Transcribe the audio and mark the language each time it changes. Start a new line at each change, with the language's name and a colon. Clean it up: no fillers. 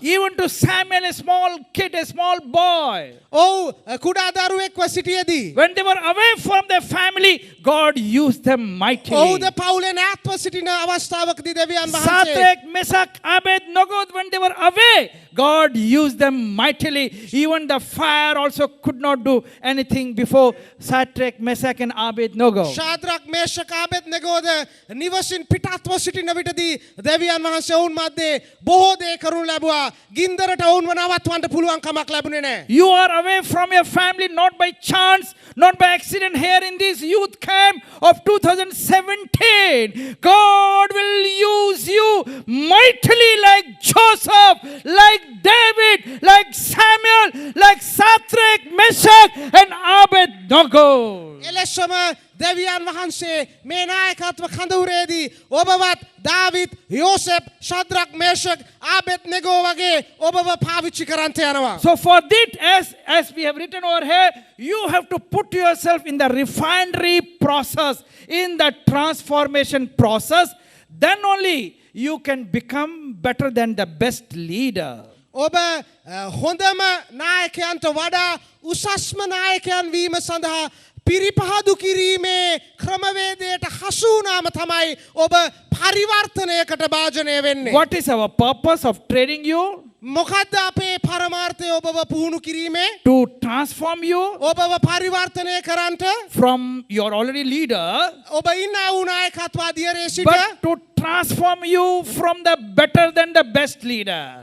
English: Even to Samuel, a small kid, a small boy.
Sinhala: ඔව් කුඩා දරුවෙක්ව සිටියේදී
English: When they were away from their family, God used them mightily.
Sinhala: ඔහුද පවුලෙන් ඈත්ව සිටින අවස්ථාවකදී දෙවියන් වහන්සේ
English: Shadrach, Meshach, Abednego, when they were away, God used them mightily. Even the fire also could not do anything before Shadrach, Meshach, and Abednego.
Sinhala: ශාද්‍රක් මේෂක ආබෙද්නෙගෝද නිවසින් පිටත්ව සිටින විටදී දෙවියන් වහන්සේ ඔවුන් මැද්දේ බොහෝ දේ කරනු ලැබුවා. ගින්දරට ඔවුන්ව නවත්වන්න පුළුවන් කමක් ලැබුණේ නැහැ.
English: You are away from your family not by chance, not by accident here in this youth camp of 2017. God will use you mightily like Joseph, like David, like Samuel, like Shadrach, Meshach, and Abednego.
Sinhala: එලෙසම දෙවියන් වහන්සේ මේ නායකත්ව කඳවුරේදී ඔබවත් දාවිත් යෝසෙෆ් ශද්‍රක් මේෂක් ආබෙද්නෙගෝ වගේ ඔබව පාවිච්චි කරන්ට යනවා.
English: So for that, as we have written over here, you have to put yourself in the refinery process, in the transformation process. Then only you can become better than the best leader.
Sinhala: ඔබ හොඳම නායකයන්ට වඩා උසස්ම නායකයන් වීම සඳහා පිරිපහදු කිරීමේ ක්‍රමවේදයට හසු වුණාම තමයි ඔබ පරිවර්තනයකට භාජනය වෙන්නේ.
English: What is our purpose of training you?
Sinhala: මොකද්ද අපේ පරමාර්ථය ඔබව පුහුණු කිරීමේ
English: to transform you
Sinhala: ඔබව පරිවර්තනය කරන්නට
English: from your already leader,
Sinhala: ඔබ ඉන්න වූ නායකත්වාධියරේ සිට
English: but to transform you from the better than the best leader.